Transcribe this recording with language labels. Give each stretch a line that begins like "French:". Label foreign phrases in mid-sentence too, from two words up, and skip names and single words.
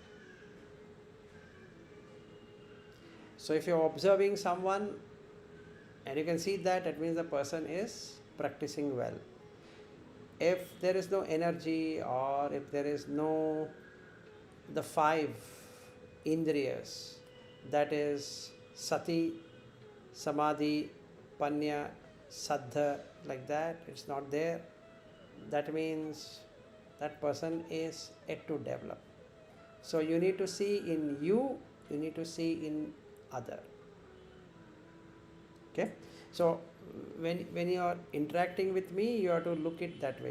English: So if you're observing someone and you can see that, that means the person is practicing well. If there is no energy or if there is no the 5 indriyas, that is
Pali: sati, samadhi, panya, saddha,
English: like that, it's not there, that means that person is yet to develop. So you need to see in you need to see in other. Okay, so when you are interacting with me, you have to look it that way.